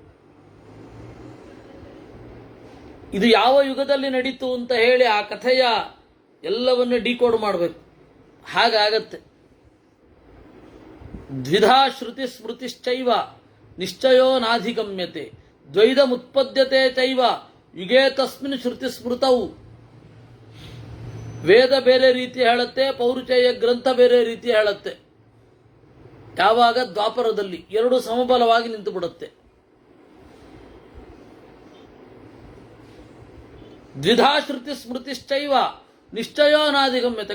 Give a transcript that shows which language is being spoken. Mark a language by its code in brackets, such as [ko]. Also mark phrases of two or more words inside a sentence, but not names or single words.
[kn] ಇದು ಯಾವ ಯುಗದಲ್ಲಿ ನಡೀತು ಅಂತ ಹೇಳಿ ಆ ಕಥೆಯ ಎಲ್ಲವನ್ನು ಡಿಕೋಡ್ ಮಾಡಬೇಕು. [sa] ಹಾಗಾಗತ್ತೆ. ದ್ವಿಧಾ ಶ್ರುತಿ ಸ್ಮೃತಿಶ್ಚೈವ ನಿಶ್ಚಯೋ ನಾಧಿಗಮ್ಯತೆ ದ್ವೈಧಮುತ್ಪದ್ಯತೆ ಚೈವ ಯುಗೇ ತಸ್ಮಿನ್ ಶ್ರುತಿ ಸ್ಮೃತವು. [kn] ವೇದ ಬೇರೆ ರೀತಿ ಹೇಳುತ್ತೆ, ಪೌರುಷೇಯ ಗ್ರಂಥ ಬೇರೆ ರೀತಿ ಹೇಳುತ್ತೆ. ಯಾವಾಗ? ದ್ವಾಪರದಲ್ಲಿ ಎರಡು ಸಮಬಲವಾಗಿ ನಿಂತು ಬಿಡುತ್ತೆ. [sa] ದ್ವಿಧಾ ಶ್ರುತಿ ಸ್ಮೃತಿಶ್ಚೈವ ನಿಶ್ಚಯೋ ನಾಧಿಗಮ್ಯತೆ.